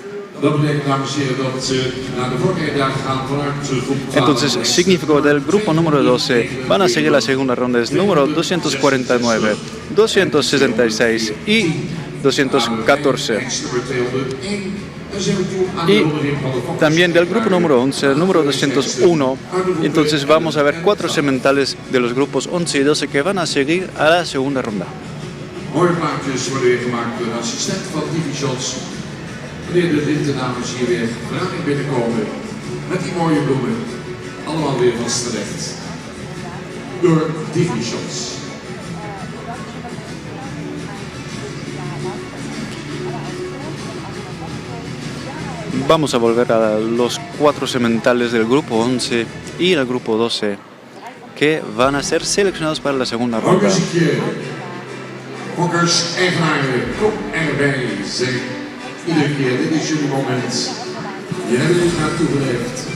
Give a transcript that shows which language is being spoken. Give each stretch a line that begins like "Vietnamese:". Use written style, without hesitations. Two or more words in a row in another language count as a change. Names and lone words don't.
Spanish: Entonces, significó del grupo número 12 van a seguir la segunda ronda, es número 249, 266 y 214. Y también del grupo número 11, el número 201. Entonces vamos a ver 4 sementales de los grupos 11 y 12 que van a seguir a la segunda ronda.
Dutch: Mooie plaatjes worden weer gemaakt door de assistent van Divi Shots. Wanneer de lintendames hier weer verruiming binnenkomen met die mooie bloemen. Allemaal weer vast terecht. Door Divi Shots.
Spanish: Vamos a volver a los 4 sementales del grupo 11 y el grupo 12 que van a ser seleccionados para la segunda ronda.
Dutch: Fokkers, eigenaren, kom erbij. Zeg iedere keer, dit is jullie moment. Je hebt er naartoe geleefd.